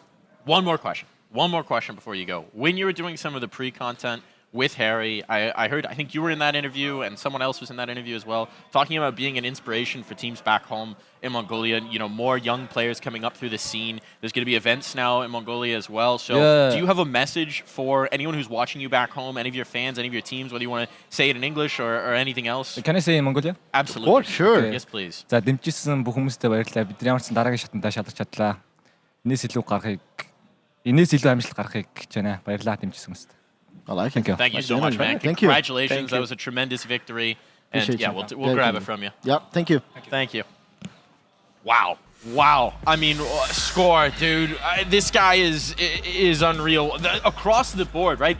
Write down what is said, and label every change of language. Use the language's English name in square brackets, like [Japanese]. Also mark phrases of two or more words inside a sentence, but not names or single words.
[English] One more question before you go. When you were doing some of the pre-content with Harry, I think you were in that interview and someone else was in that interview as well, talking about being an inspiration for teams back home in Mongolia, more young players coming up through the scene. There's going to be events now in Mongolia as well. So do you have a message for anyone who's watching you back home, any of your fans, any of your teams, whether you want to say it in English or anything else? Can I say in Mongolia? Absolutely. Oh, sure. Yes, please. [Mongolian] За дэмжижсэн бүх хүмүүстээ баярлалаа. Бидний ямарсан дараагийн шатандаа шалгаж чадлаа. Инээс илүү амжилт гаргахыг гэж байна. Баярлалаа дэмжижсэн хүмүүст. [English] I like it. Thank you so much, man. Thank you. Congratulations. That was a tremendous victory. And Appreciate yeah, you. we'll grab it from you. Yeah, thank you. Thank you. Wow. I mean, score, dude. This guy is unreal. Across the board, right?